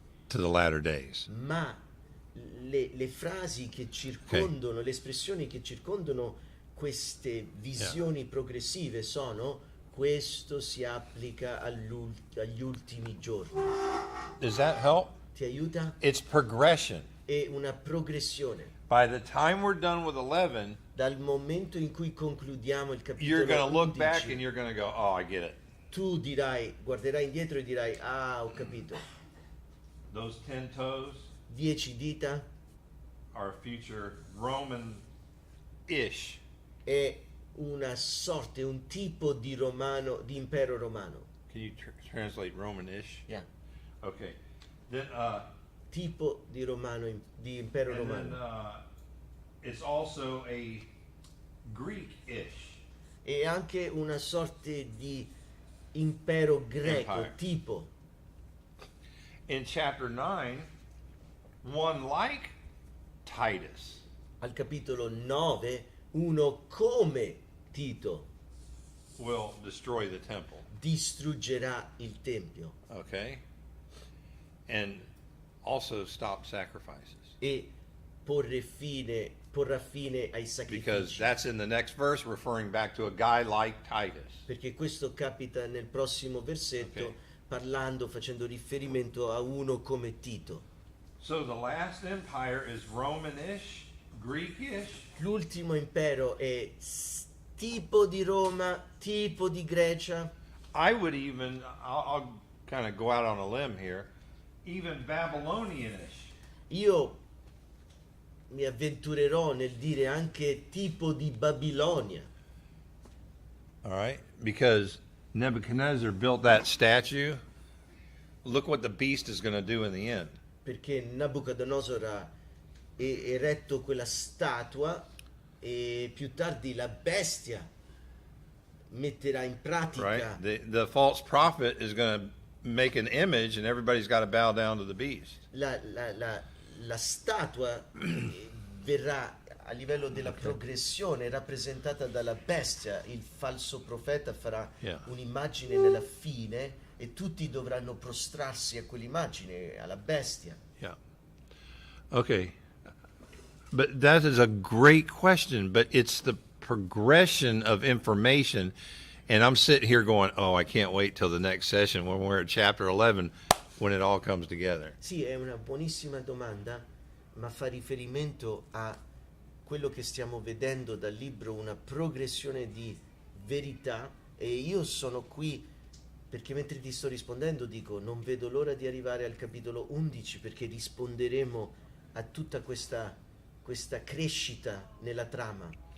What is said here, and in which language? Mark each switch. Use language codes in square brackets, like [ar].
[en] to the latter days. [it] Ma le frasi che circondano, le espressioni che circondano queste visioni progressive sono: questo si applica agli ultimi giorni. [en] Does that help? [it] Ti aiuta? [en] It's progression. [it] È una progressione. [en] By the time we're done with 11, [it] Dal momento in cui concludiamo il [en] you're going to [it] capitolo [en] look back [it] 11, [en] and you're going to go, oh, I get it. [it] tu guarderai indietro e dirai: ah, ho capito. [en] Those 10 toes [it] 10 dita [en] are future Roman-ish. [it] è una sorte, un tipo di impero romano. [en] Can you translate Roman-ish? Yeah. Okay. Then, [it] Tipo di di impero [en] and then [it] romano. [en] it's also a Greek-ish. [it] E anche una sorte di impero greco, [en] Empire. [it] tipo. [en] In chapter 9, one like Titus [it] Al capitolo 9, uno come Tito [en] will destroy the temple. [it] distruggerà il tempio Okay? [en] And also stop sacrifices. [it] e porrà fine ai [en] Because [it] sacrifici. [en] that's in the next verse referring back to a guy like Titus. [it] Perché questo capita nel prossimo versetto, Ok. facendo riferimento a uno come Tito. [en] So the last empire is Roman-ish, Greek-ish. [it] L'ultimo impero è tipo di Roma, tipo di Grecia. [en] I would even, I'll kind of go out on a limb here, even Babylonian-ish. [it] Io mi avventurerò nel dire anche tipo di Babilonia, [en] All right? Because Nebuchadnezzar built that statue. Look what the beast is going to do in the end. [it] perché Nabucodonosor ha eretto quella statua e più tardi la bestia metterà in pratica. [en] Right? The false prophet is going to make an image and everybody's got to bow down to the beast. [it] La statua verrà a livello della progressione rappresentata dalla bestia. Il falso profeta farà [en] Yeah. [it] un'immagine nella fine e tutti dovranno prostrarsi a quell'immagine, alla bestia. [en] Yeah. Okay. But that is a great question, but it's the progression of information. And I'm sitting here going, oh, I can't wait till the next session when we're at chapter 11 when it all comes together. [it] Sì, è una buonissima domanda, ma fa riferimento a quello che stiamo vedendo dal libro, una progressione di verità, e io sono qui perché mentre ti sto rispondendo dico: non vedo l'ora di arrivare al capitolo 11 perché risponderemo a tutta questa crescita nella trama.